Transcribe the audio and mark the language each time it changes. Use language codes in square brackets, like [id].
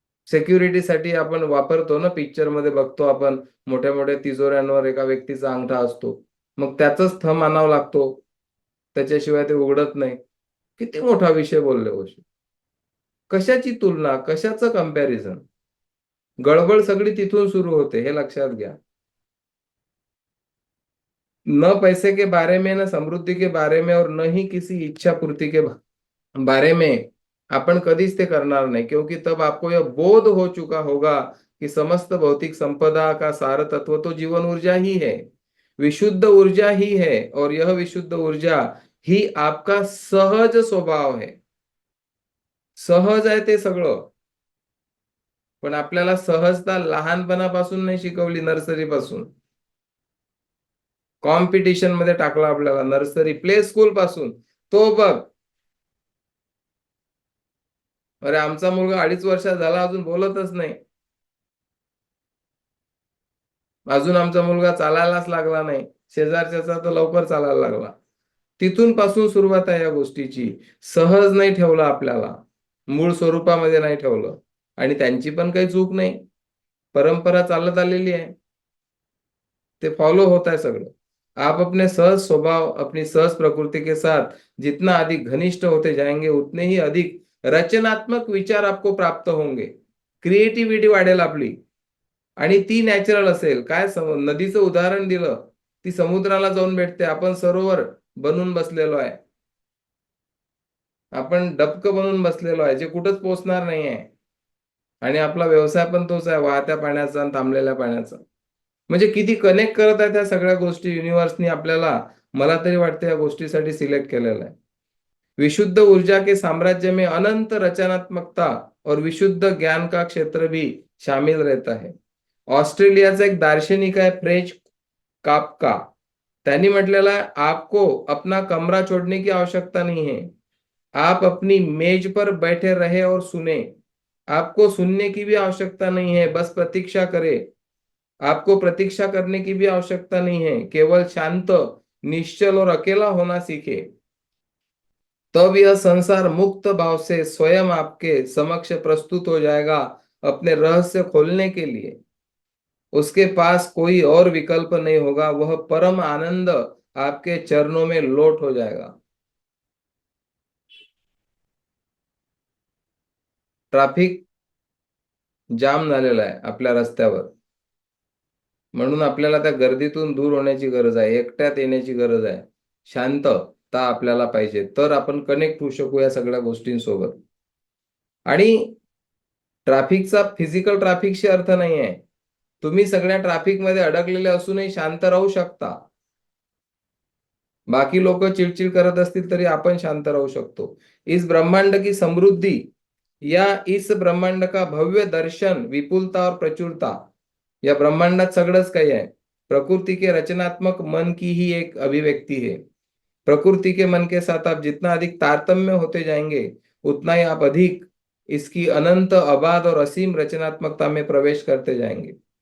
[mr] सेक्युरिटीसाठी आपण वापरतो ना, पिक्चर मध्ये बघतो आपण, मोठ्या मोठ्या तिजोऱ्यांवर एका व्यक्तीचा अंगठा असतो, मग त्याचाच थंब आणावा लागतो, त्याच्याशिवाय ते उघडत नाही. किती मोठा विषय बोलले ओशो. कशाची तुलना, कशाचं कंपॅरिझन. गडबड सगळी तिथून सुरू होते, हे लक्षात घ्या. [hi] न पैसे के बारे में, न समृद्धि के बारे में, और न ही किसी इच्छा पूर्ति के बारे में [mr] आपण कधीच ते करणार नाही. [hi] क्योंकि तब आपको यह बोध हो चुका होगा कि समस्त भौतिक संपदा का सार तत्व तो जीवन ऊर्जा ही है, विशुद्ध ऊर्जा ही है. और यह विशुद्ध ऊर्जा ही आपका सहज स्वभाव है. [mr] सहज आहे ते सगळं, पण आपल्याला सहजता लहानपणापासून नाही शिकवली, नर्सरी पासून. कॉम्पिटिशन मध्ये टाकला आपल्याला, नर्सरी प्ले स्कूल पासून. तो बघ, अरे आमचा मुलगा 2.5 वर्षाचा झाला, अजून बोलतच नाही. अजून आमचा मुलगा चालायलाच लागला नाही. शेजारच्याचा तर लवकर चालायला लागला. तिथून पासून सुरुवात आहे या गोष्टीची. सहज नाही ठेवलं आपल्याला, मूळ स्वरूपामध्ये नाही ठेवलं. आणि त्यांची पण काही चूक नाही, परंपरा चालत आलेली आहे, ते फॉलो होत आहे सगळं. [hi] आप अपने सहज स्वभाव, अपनी सहज प्रकृति के साथ जितना अधिक घनिष्ठ होते जाएंगे, उतने ही अधिक रचनात्मक विचार आपको प्राप्त होंगे. [mr] क्रिएटिव्हिटी वाढेल आपली, आणि ती नॅचरल असेल. काय नदीचं उदाहरण दिलं, ती समुद्राला जाऊन भेटते. आपण सरोवर बनून बसलेलो आहे, आपण डबकं बनून बसलेलो आहे, जे कुठंच पोचणार नाही आहे. आणि आपला व्यवसाय पण तोच आहे, वाहत्या पाण्याचा आणि थांबलेल्या पाण्याचा. म्हणजे किती कनेक्ट करत आहे त्या सगळ्या गोष्टी युनिव्हर्सनी आपल्याला. मला तरी वाटतं या गोष्टीसाठी सिलेक्ट केलेलं आहे. [hi] विशुद्ध ऊर्जा के साम्राज्य में अनंत रचनात्मकता और विशुद्ध ज्ञान का क्षेत्र भी शामिल रहता है. [mr] ऑस्ट्रेलियाचा एक दार्शनिक आहे फ्रेंच काफका, त्यांनी म्हटलेलं आहे, [hi] आपको अपना कमरा छोड़ने की आवश्यकता नहीं है, आप अपनी मेज पर बैठे रहे और सुने. आपको सुनने की भी आवश्यकता नहीं है, बस प्रतीक्षा करे। आपको प्रतीक्षा करने की भी आवश्यकता नहीं है, केवल शांत, निश्चल और अकेला होना सीखे। तब यह संसार मुक्त भाव से स्वयं आपके समक्ष प्रस्तुत हो जाएगा अपने रहस्य खोलने के लिए। उसके पास कोई और विकल्प नहीं होगा, वह परम आनंद आपके चरणों में लोट हो जाएगा। [mr] ट्रॅफिक जाम झालेला आहे आपल्या रस्त्यावर, म्हणून आपल्याला त्या गर्दीतून दूर होण्याची गरज आहे, एकट्यात येण्याची गरज आहे, शांतता आपल्याला पाहिजे, तर आपण कनेक्ट होऊ शकू या सगळ्या गोष्टींसोबत. आणि ट्रॅफिकचा फिजिकल ट्रॅफिकशी अर्थ नाही आहे. तुम्ही सगळ्या ट्रॅफिक मध्ये अडकलेले असूनही शांत राहू शकता. बाकी लोक चिडचिड करत असतील तरी आपण शांत राहू शकतो. [hi] इस ब्रह्मांड की समृद्धि या इस ब्रह्मांड का भव्य दर्शन, विपुलता और प्रचुरता, [mr] या ब्रह्मांडात सगळंच काही आहे. [hi] प्रकृति के रचनात्मक मन की ही एक अभिव्यक्ति है. प्रकृति के मन के साथ आप जितना अधिक तारतम्य होते जाएंगे, उतना ही आप अधिक इसकी अनंत, अबाध और असीम रचनात्मकता में प्रवेश करते जाएंगे.